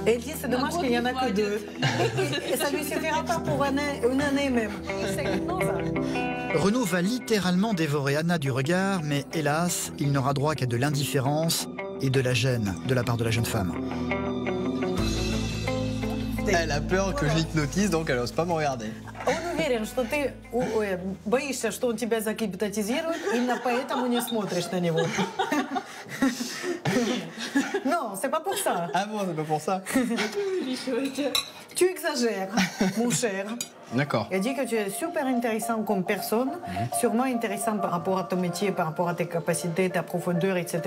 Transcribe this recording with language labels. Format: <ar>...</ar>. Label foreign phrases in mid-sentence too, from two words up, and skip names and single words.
<fr>Et elle dit c'est dommage qu'il n'y en a que 2. Et ça ne lui suffira pas pour une année même. C'est exactement ça. Renaud va littéralement dévorer Anna du regard, mais hélas, il n'aura droit qu'à de l'indifférence et de la gêne de la part de la jeune femme. Elle a peur que je l'hypnotise, donc elle n'ose pas me regarder.</fr> <ru>Он уверен, что ты боишься, что он тебя загипнотизирует, именно поэтому не смотришь на него.</ru> <fr>Non, c'est pas pour ça. Ah bon, c'est pas pour ça. Tu exagères, mon cher. D'accord. Elle dit que tu es super intéressant comme personne, sûrement intéressant par rapport à ton métier, par rapport à tes capacités, ta profondeur, etc.</fr>